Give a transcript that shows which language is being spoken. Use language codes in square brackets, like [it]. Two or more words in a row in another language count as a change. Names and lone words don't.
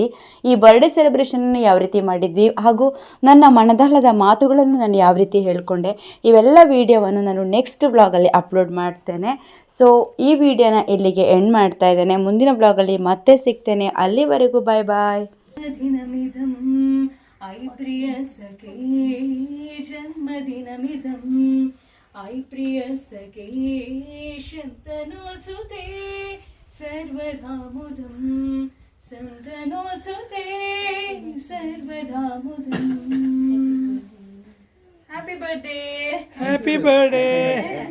[kn] ಈ [en] birthday celebrationನನ್ನು [kn] ಯಾವ ರೀತಿ ಮಾಡಿದ್ವಿ ಹಾಗೂ ನನ್ನ ಮನದಾಳದ ಮಾತುಗಳನ್ನು ನಾನು ಯಾವ ರೀತಿ ಹೇಳ್ಕೊಂಡೆ, ಇವೆಲ್ಲ ವಿಡಿಯೋವನ್ನು ನಾನು [en] next vlogಅಲ್ಲಿ [kn] ಅಪ್ಲೋಡ್ ಮಾಡ್ತೇನೆ. ಸೊ ಈ ವಿಡಿಯೋನ ಇಲ್ಲಿಗೆ ಎಂಡ್ ಮಾಡ್ತಾ ಇದ್ದೇನೆ. ಮುಂದಿನ ವ್ಲಾಗಲ್ಲಿ ಮತ್ತೆ ಸಿಗ್ತೇನೆ. ಅಲ್ಲಿವರೆಗೂ [en] bye bye. [sa] ऐ प्रिय सखे शन्तनोऽसुते सर्वदा मुदं सन्तनोऽसुते सर्वदा मुदं. [en] Happy birthday.